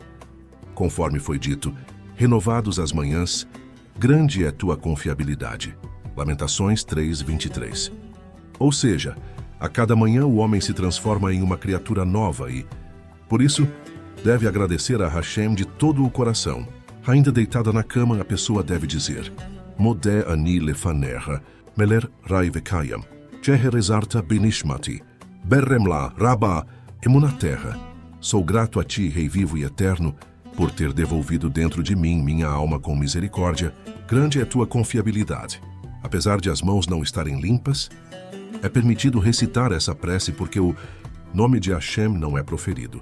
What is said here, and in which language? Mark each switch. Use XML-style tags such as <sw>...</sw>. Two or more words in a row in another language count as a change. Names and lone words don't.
<pt>Conforme foi dito, renovados as manhãs, grande é tua confiabilidade. Lamentações 3:23. Ou seja, a cada manhã o homem se transforma em uma criatura nova e, por isso, deve agradecer a Hashem de todo o coração. Ainda deitada na cama, a pessoa deve dizer:</pt> <he>מודה אני לפניך מלך חי וקיים שהחזרת בי נשמתי בחמלה רבה אמונתך.</he> <pt>Sou grato a ti, Rei vivo e eterno, por ter devolvido dentro de mim minha alma com misericórdia. Grande é tua confiabilidade. Apesar de as mãos não estarem limpas, é permitido recitar essa prece porque o nome de Hashem não é proferido.</pt>